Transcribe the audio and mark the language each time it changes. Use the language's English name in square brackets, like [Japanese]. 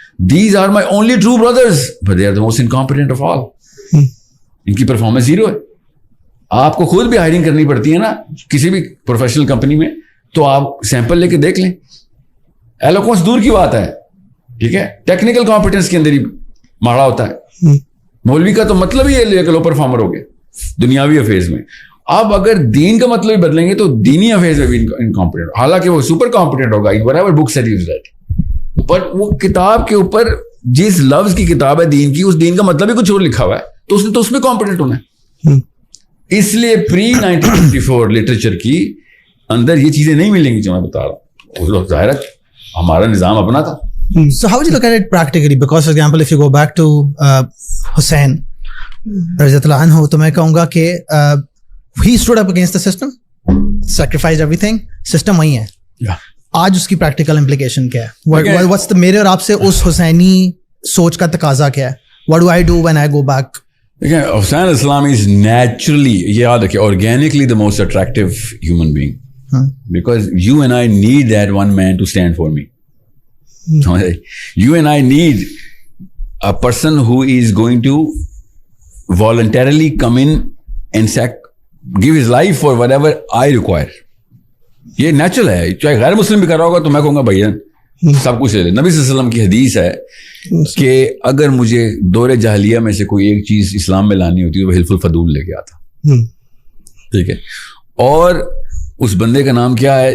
[English] These are my only true brothers, but they are the most incompetent of all. [Urdu] ان کی performance zero ہے. آپ کو خود بھی ہائرنگ کرنی پڑتی ہے نا کسی بھی پروفیشنل کمپنی میں, تو آپ سیمپل لے کے دیکھ لیں. ایلوکوینس دور کی بات ہے, ٹھیک ہے, ٹیکنیکل کمپیٹنس کے اندر ہی ماڑا ہوتا ہے. مولوی کا تو مطلب ہی ہے کہ لو پرفارمر ہو گئے دنیاوی افیئرز میں. آپ اگر دین کا مطلب ہی بدلیں گے تو دینی افیئرز میں بھی انکمپیٹنٹ, حالانکہ وہ سپر کمپیٹنٹ ہوگا [English] whatever books that he's read. [Urdu] But وہ کتاب کے اوپر جس لفظ کی کتاب ہے دین کی, اس دین کا مطلب ہی کچھ اور لکھا ہوا ہے, تو اس نے تو اس میں کمپیٹنٹ ہونا ہے. اس لیے پری 1954 لٹریچر کی اندر یہ چیزیں نہیں ملیں گی جو میں بتا رہا ہوں. ظاہر ہے ہمارا نظام اپنا تھا. [English] So how would you look at it practically? Because for example, if you go back to Hussain رضی اللہ عنہ, [Urdu] تو میں کہوں گا کہ [English] he stood up against the system, sacrificed everything, system وہی ہے. [Urdu] آج اس کی پریکٹیکل امپلیکیشن کیا ہے؟ [English] What's the [Urdu] میرے اور آپ سے اس حسینی سوچ کا تقاضا کیا ہے؟ [English] What do I do when I go back? [Urdu] دیکھیں, [English] Hussain Islam is naturally, [Urdu] یہ یاد رکھیں, [English] organically the most attractive human being. Because you and I need that one man to stand for me. You and I need a person who is going to voluntarily come in and give his life for whatever I require. [Urdu] یہ natural ہے, چاہے غیر مسلم بھی کر رہا ہوگا تو میں کہوں گا بھائی سب کچھ لے لے. نبی صلی اللہ علیہ وسلم کی حدیث ہے کہ اگر مجھے دور جاہلیہ میں سے کوئی ایک چیز اسلام میں لانی ہوتی تو وہ حلف الفضول لے کے آتا. ٹھیک ہے, اور اس بندے کا نام کیا ہے؟